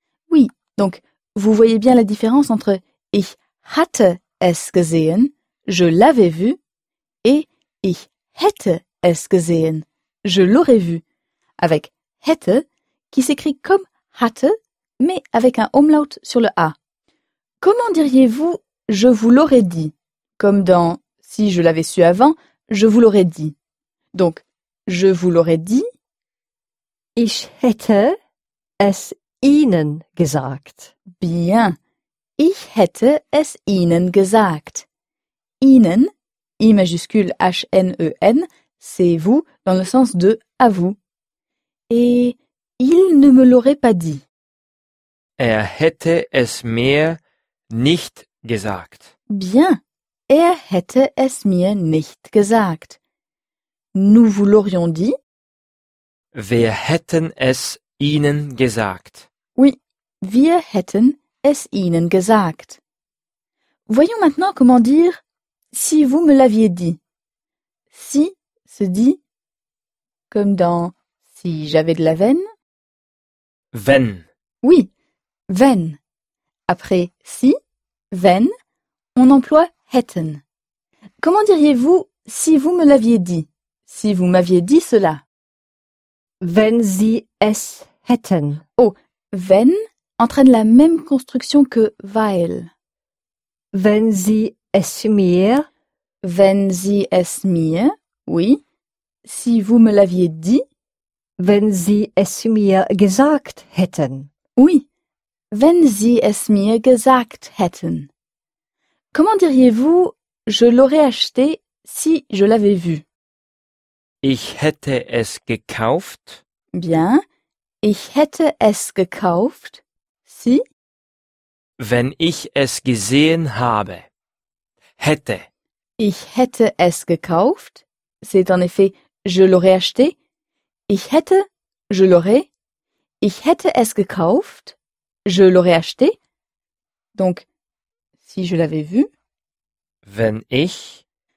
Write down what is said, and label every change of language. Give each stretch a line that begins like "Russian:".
French: Oui, donc vous voyez bien la différence entre
German: ich hatte es gesehen,
French: je l'avais vu, et
German: ich hätte es gesehen,
French: je l'aurais vu, avec hätte qui s'écrit comme hatte, mais avec un umlaut sur le a. Comment diriez-vous je vous l'aurais dit, comme dans si je l'avais su avant, je vous l'aurais dit. Donc je vous l'aurais dit.
German: Ich hätte es Ihnen gesagt.
French: Bien.
German: Ich hätte es Ihnen gesagt.
French: Ihnen, I majuscule H-N-E-N, c'est vous dans le sens de à vous. Et il ne me l'aurait pas dit.
German: Er hätte es mir nicht gesagt.
French: Bien.
German: Er hätte es mir nicht gesagt.
French: Nous vous l'aurions dit.
German: Wir hätten es Ihnen gesagt. Oui, wir hätten es Ihnen gesagt.
French: Voyons maintenant comment dire si vous me l'aviez dit. Si se dit comme dans si j'avais de la veine.
German: Wenn.
French: Oui, wenn. Après si, wenn, on emploie hätten. Comment diriez-vous si vous me l'aviez dit? Si vous m'aviez dit cela.
German: Wenn Sie es hätten.
French: Oh, wenn entraîne la même construction que weil.
German: Wenn Sie es mir. Wenn Sie es mir.
French: Oui. Si vous me l'aviez dit.
German: Wenn Sie es mir gesagt hätten.
French: Oui.
German: Wenn Sie es mir gesagt hätten.
French: Comment diriez-vous je l'aurais acheté si je l'avais vu?
German: Ich hätte es gekauft. Bien. Ich hätte es gekauft. Si. Wenn ich es gesehen habe. Hätte. Ich hätte es gekauft.
French: C'est en effet, je l'aurais acheté.
German: Ich hätte,
French: je l'aurais.
German: Ich hätte es gekauft.
French: Je l'aurais acheté. Donc, si je l'avais vu.
German: Wenn ich.